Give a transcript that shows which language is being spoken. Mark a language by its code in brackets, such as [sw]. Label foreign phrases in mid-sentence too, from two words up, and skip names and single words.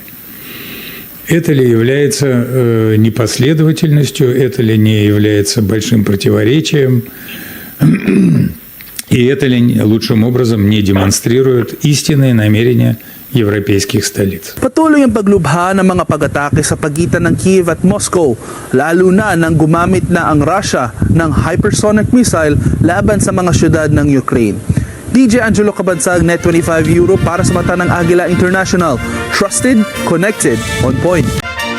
[ru] Это ли является непоследовательностью, это ли не является большим противоречием, и это ли лучшим образом не демонстрирует истинные намерения европейских столиц. [tl] Patuloy ang paglubha ng mga pag-atake sa pagitan ng Kyiv at Moscow, lalo na nang gumamit na ang Russia ng [en] hypersonic missile [tl] laban sa mga syudad ng Ukraine. DJ Angelo Cabansag, Net 25 Euro para sa mata ng Agila International. [en] Trusted, connected, on point.